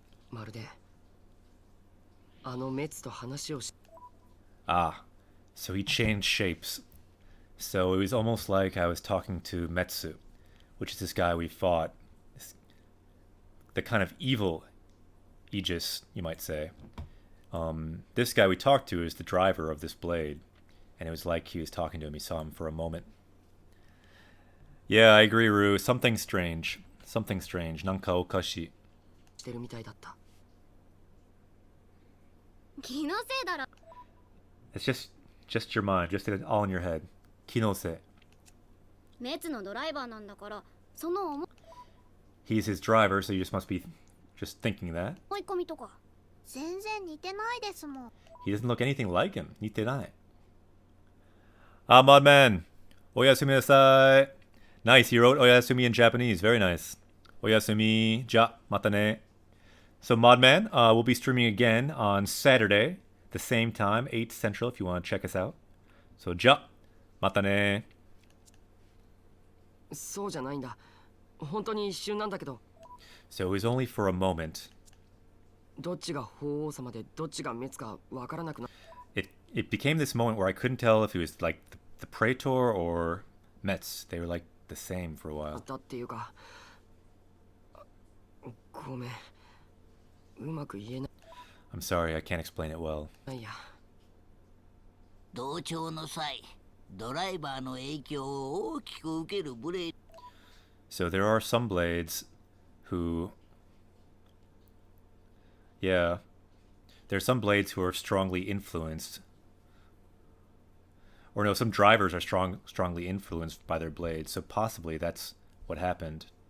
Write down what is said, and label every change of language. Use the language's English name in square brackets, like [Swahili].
[Japanese] まるであのメツと話をし [English] Ah, so he changed shapes. So it was almost like I was talking to Metsu, which is this guy we fought. The kind of evil Aegis, you might say. This guy we talked to is the driver of this blade. And it was like he was talking to him. He saw him for a moment. Yeah, I agree, Rue. Something strange. Something strange. [Japanese] Nanka okashi. してるみたいだった。気のせいだろ。 [English] It's just your mind. Just all in your head. Kinose. [Japanese] 滅のドライバーなんだから、その思 [English] He's his driver, so you just must be just thinking that. [Japanese] い込みとか全然似てないですもん。 [English] He doesn't look anything like him. [Japanese] Nitenai. [English] Ah, Modman. [Japanese] Oyasumi nasai. Nice. [English] He wrote Oyasumi in Japanese. Very nice. [Japanese] Oyasumi ja matane. [English] So Modman, we'll be streaming again on Saturday, the same time, 8 Central, if you want to check us out. [Japanese] So ja matane. そうじゃないんだ。本当に一瞬なんだけど。 [English] So it was only for a moment. [Japanese] どっちが法皇様でどっちが滅かわからなくな。 [English] It became this moment where I couldn't tell if he was like the Praetor or Metz. They were like the same for a while. [Japanese] だっていうか。ごめん。うまく言え [English] I'm sorry, I can't explain it well. [Japanese] ないや。同調の際、ドライバーの影響を大きく受けるブレード。 [English] So there are some blades who... Yeah. There are some blades who are strongly influenced. Or no, some drivers are strongly influenced by their blades, so possibly that's what happened.